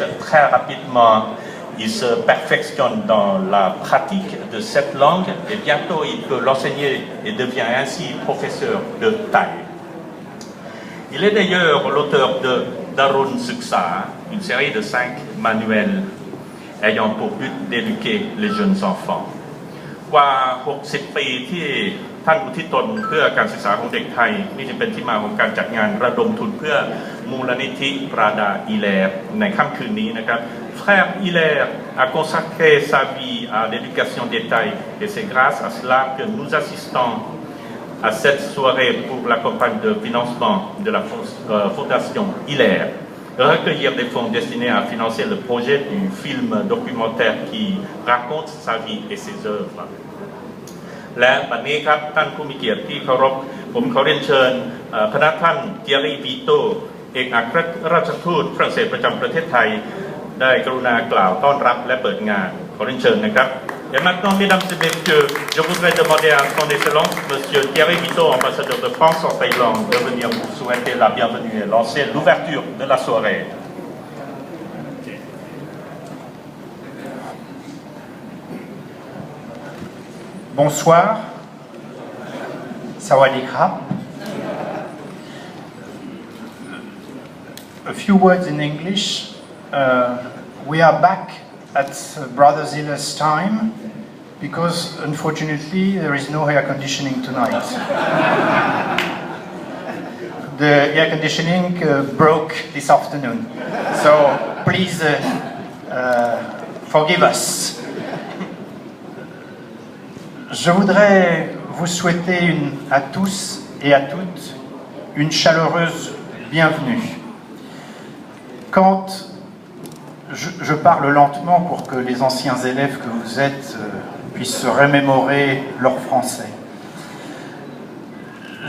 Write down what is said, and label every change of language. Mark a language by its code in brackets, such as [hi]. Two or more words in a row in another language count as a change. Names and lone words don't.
[fr] Très rapidement, il se perfectionne dans la pratique de cette langue et bientôt il peut l'enseigner et devient ainsi professeur de Thaï. Il est d'ailleurs l'auteur de Darun Suksa, une série de 5 manuels ayant pour but d'éduquer les jeunes enfants. [th] กว่า 60 ปีที่ท่านอุทิศตนเพื่อการศึกษาของเด็กไทยนี่จึงเป็นที่มาของการจัดงานระดมทุนเพื่อมูลนิธิปราดาอีแลในค่ำคืนนี้นะครับ [fr] Frère Hilaire a consacré sa vie à l'éducation des Thaïs et c'est grâce à cela que nous assistons à cette soirée pour la campagne de financement de la Fondation Hilaire. Recueillir des fonds destinés à financer le projet du film documentaire qui raconte sa vie et ses œuvres. [th] และบัดนี้ครับท่านผู้มีเกียรติที่เคารพผมขอเรียนเชิญคณะท่านเทียรีวีโตเอกอัครราชทูตฝรั่งเศสประจำประเทศไทยได้กรุณากล่าวต้อนรับและเปิดงานขอเรียนเชิญนะครับ [fr] Et maintenant, mesdames et messieurs, je voudrais demander à son excellence, Monsieur Thierry Vito, ambassadeur de France en Thaïlande, de venir vous souhaiter la bienvenue et lancer l'ouverture de la soirée. Bonsoir, [th] สวัสดีครับ. [en] A few words in English. We are back at Brother Ziller's time because unfortunately there is no air conditioning tonight. The air conditioning broke this afternoon, so please forgive us. [fr] Je voudrais vous souhaiter à tous et à toutes une chaleureuse bienvenue. Quand je parle lentement pour que les anciens élèves que vous êtes puissent se remémorer leur français.